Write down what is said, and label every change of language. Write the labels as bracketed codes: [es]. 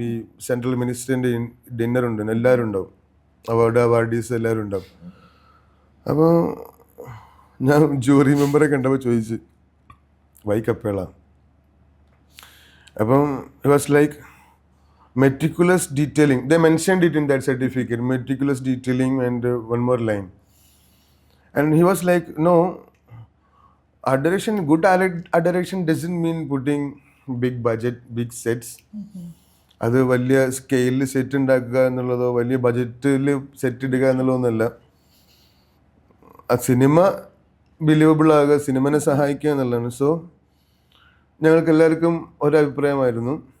[ml] ഈ central മിനിസ്റ്ററിൻ്റെ dinner ഉണ്ടായിരുന്നു. എല്ലാവരും ഉണ്ടാവും, അവാർഡീസ് എല്ലാവരും ഉണ്ടാവും. അപ്പോൾ ഞാൻ ജൂറി മെമ്പറെ കണ്ടപ്പോൾ ചോദിച്ചു, വൈ കപ്പേള? [en] അപ്പം it was like meticulous detailing. They mentioned it in that certificate, meticulous detailing and one more line. And he was like, no, art direction, good art direction doesn't mean putting big budget, big sets. [ml] അത് വലിയ സ്കെയിലിൽ set ഉണ്ടാക്കുക എന്നുള്ളതോ വലിയ ബജറ്റിൽ set ഇടുക എന്നുള്ളതൊന്നുമല്ല. ആ cinema believable ആകുക, സിനിമനെ സഹായിക്കുക എന്നുള്ളതാണ്. സോ ഞങ്ങൾക്ക് എല്ലാവർക്കും ഒരഭിപ്രായമായിരുന്നു.